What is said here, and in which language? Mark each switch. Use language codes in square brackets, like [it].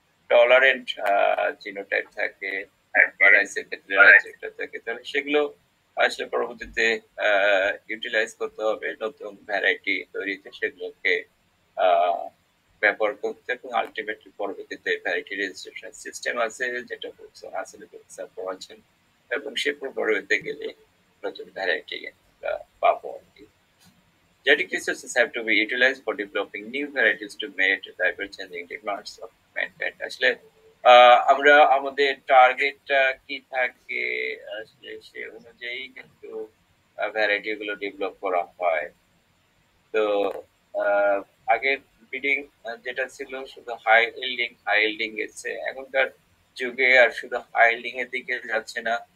[bn] Tolerant genotype থাকে বা রাইসের ক্ষেত্রে রাইসের থাকে, তাহলে সেগুলো আসলে পরবর্তীতে ইউটিলাইজ করতে হবে নতুন ভ্যারাইটি তৈরিতে, সেগুলোকে আহ, ব্যবহার করতে, এবং আলটিমেটলি পরবর্তীতে ভ্যারাইটি রেজিস্ট্রেশন সিস্টেম আছে যেটা আসলে পড়াচ্ছেন, এবং সে পরবর্তীতে গেলে নতুন ভ্যারাইটি আমরা পাবো আর কি। [en] Genetic resources have to be utilized for developing new varieties to meet the ever-changing demands of mankind. [bn] আসলে আমরা আমাদের টার্গেটটা কি থাকে, আসলে সে অনুযায়ী কিন্তু ভ্যারাইটি গুলো ডেভেলপ করা হয়। তো আহ, আগের ব্রিডিং যেটা ছিল শুধু হাই ইল্ডিং এসছে, এখনকার যুগে আর শুধু হাই ইল্ডিং এর দিকে যাচ্ছে না।